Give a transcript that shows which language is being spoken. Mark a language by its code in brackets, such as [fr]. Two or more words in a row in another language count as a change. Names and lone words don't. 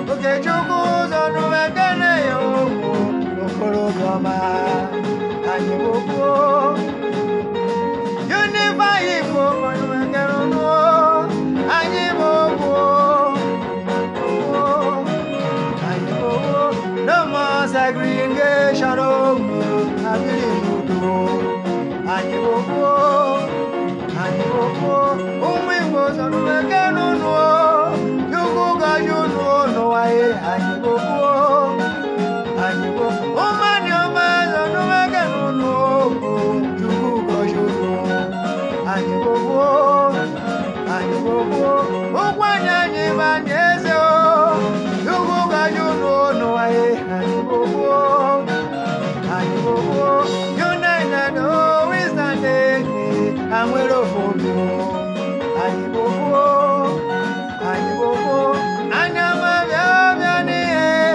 [ig] Okechukwu zọrọ ekele ya o, okorobịa ọma, anyị bụ okwu o. Unify Igbo, zọrọ ekele unu o, anyị bụ okwu o. Anyị bụ ụmụ, [en] no more segregation, [ig] oh, anyị bụ ụmụ. Anyị bụ ụmụ, anyị bụ ụmụ, ụmụ Igbo zọrọ eke n'ụnụ, Chukwu gọzie unu n'ụwa ya. Anyị bụ ụmụ, anyị bụ ụmụ, anyị ọma zọrọ eke n'ụnụ, Chukwu gọzie unu. Anyị bụ ụmụ. Anyị bụ ụkwụ, ụkwụ anyị, anyị bụ anyị eze o. Ugwu gaji unu unu anyị, anyị bụ ụkwụ. Anyị bụ ụkwụ, [en] united, oh, we stand, eh, eh, and we're open, oh. [ig] Anyị bụ ụkwụ, anyị bụ ụkwụ, anya ma bịa, bịa n'ihe.